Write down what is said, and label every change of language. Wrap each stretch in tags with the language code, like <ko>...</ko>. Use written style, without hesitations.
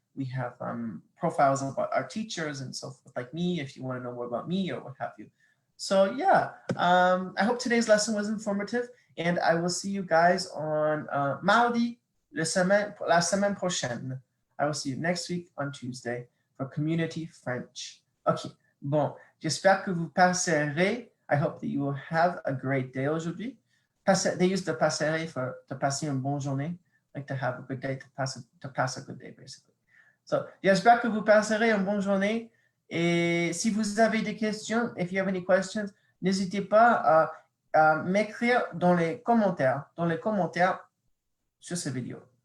<en>We have profiles about our teachers and so forth, like me, if you want to know more about me or what have you. So yeah, I hope today's lesson was informative and I will see you guys on</en> <fr>mardi, la semaine prochaine.</fr> <en>I will see you next week on Tuesday for Community French.</en> <fr>Okay, bon, j'espère que vous passerez.</fr> <en>I hope that you will have a great day aujourd'hui. They use the passer for to</en> <fr>passer une bonne journée,</fr> <en>like to have a good day, to pass a good day, basically.</en> <fr>So, j'espère que vous passerez une bonne journée. Et si vous avez des questions,</fr> <en>if you have any questions,</en> <fr>n'hésitez pas à m'écrire dans les commentaires sur cette vidéo.</fr>